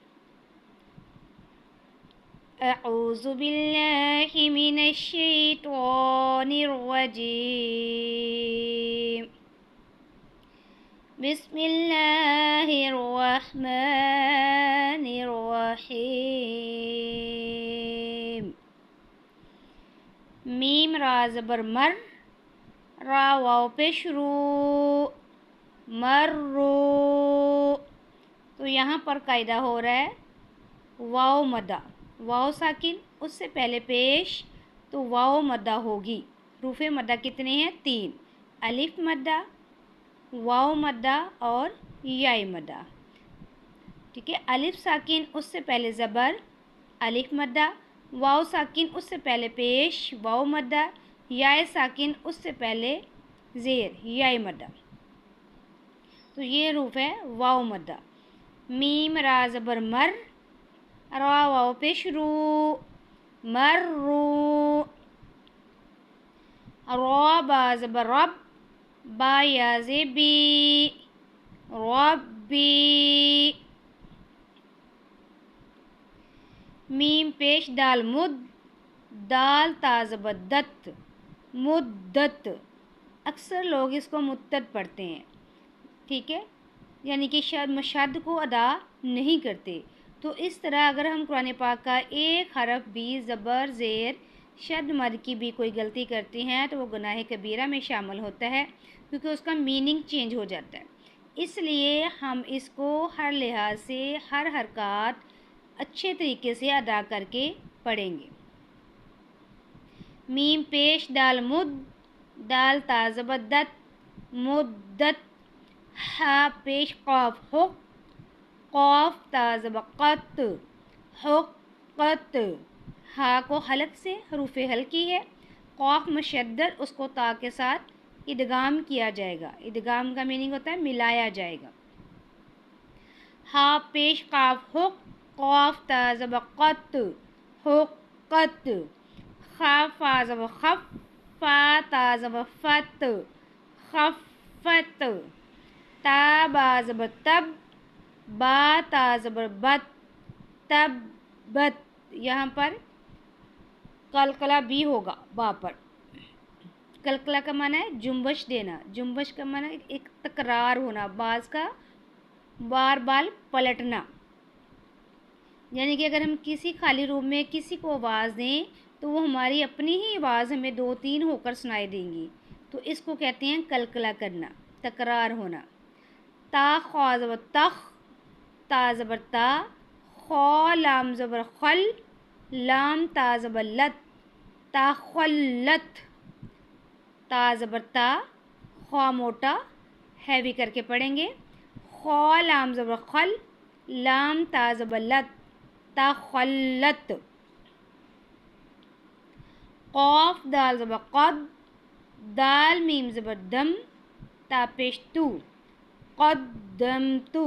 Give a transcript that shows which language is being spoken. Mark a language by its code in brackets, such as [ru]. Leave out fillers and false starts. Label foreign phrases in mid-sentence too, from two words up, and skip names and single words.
[ar] اعوذ باللہ من الشیطان الرجیم، بسم اللہ الرحمن الرحیم۔ [ur] میم را زبر مر، را واو پیش رو، مرو۔ تو یہاں پر قاعدہ ہو رہا ہے واو مدہ، واو ساکن اس سے پہلے پیش تو واو مدہ ہوگی۔ حروف مدہ کتنے ہیں؟ 3، الف مدہ، واو مدہ اور یاء مدہ۔ ٹھیک ہے، الف ساکن اس سے پہلے زبر، الف مدہ، واو ساکن اس سے پہلے پیش، واو مدہ، یاء ساکن اس سے پہلے زیر، یاء مدہ۔ تو یہ حروف ہے واو مدہ۔ میم را زبر مر، را واو پیش رو، مرو۔ را با زبر رب، با یا زی بی، ربی۔ میم پیش دال مد، دال تا زبر دت، مدت۔ اکثر لوگ اس کو مدت پڑھتے ہیں، ٹھیک ہے، یعنی کہ شد کو ادا نہیں کرتے۔ تو اس طرح اگر ہم قرآن پاک کا ایک حرف بھی زبر زیر شد مد کی بھی کوئی غلطی کرتے ہیں تو وہ گناہ کبیرہ میں شامل ہوتا ہے، کیونکہ اس کا [en] meaning change [ur] ہو جاتا ہے۔ اس لیے ہم اس کو ہر لحاظ سے ہر حرکات اچھے طریقے سے ادا کر کے پڑھیں گے۔ میم پیش دال مد، دال تا زبر دت، مدت۔ ہا پیش قاف حق، قاف تا زبر قط، حقت۔ ہا کو حلق سے حروف حلقی ہے، قاف مشدد اس کو تا کے ساتھ ادغام کیا جائے گا۔ ادغام کا میننگ ہوتا ہے ملایا جائے گا۔ ہا پیش قاف حق، قاف تا زبر قط، حقت۔ خا فا زبر خف، فا تا زبر فت، خفت۔ تا با زبر تب، با تا زبر بت، تبت۔ یہاں پر قلقلہ بھی ہوگا با پر۔ قلقلہ کا معنی ہے جنبش دینا، جنبش کا معنی ہے ایک تکرار ہونا، باز کا بار بار پلٹنا۔ یعنی کہ اگر ہم کسی خالی روم میں کسی کو آواز دیں تو وہ ہماری اپنی ہی آواز ہمیں 2-3 ہو کر سنائی دیں گی، تو اس کو کہتے ہیں قلقلہ کرنا، تکرار ہونا۔ تا خا زبر تخ، تا زبر تا، خا لام زبر خل، لام تا زبر لت، تاخلت۔ تا زبر تا، خا موٹا ہیوی کر کے پڑھیں گے، خا لام زبر خل، لام تا زبر لت، تاخلت۔ قاف دال زبر قد، دال میم زبر دم، تا پیش تو، قدمتو۔